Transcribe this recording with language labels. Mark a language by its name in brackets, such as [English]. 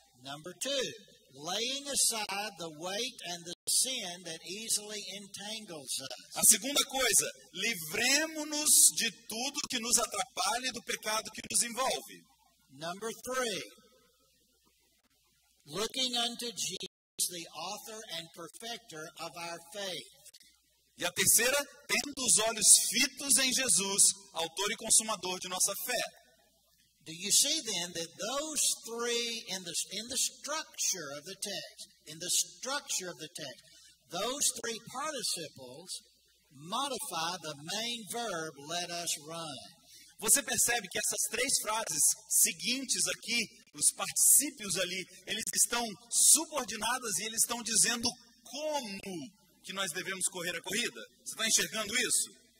[English] Number 2, laying aside the weight and the sin that easily entangles us. [Portuguese] A segunda coisa, livremo-nos de tudo que nos atrapalha e do pecado que nos envolve. [English] Number 3, looking unto Jesus, the author and perfecter of our faith. [Portuguese] E a terceira, tendo os olhos fitos em Jesus, autor e consumador de nossa fé. Do you see then that those 3 in the structure of the text, those 3 participles modify the main verb, let us run. Você percebe que essas 3 frases seguintes aqui, os particípios ali, eles estão subordinadas e eles estão dizendo como que nós devemos correr a corrida? Você está enxergando isso?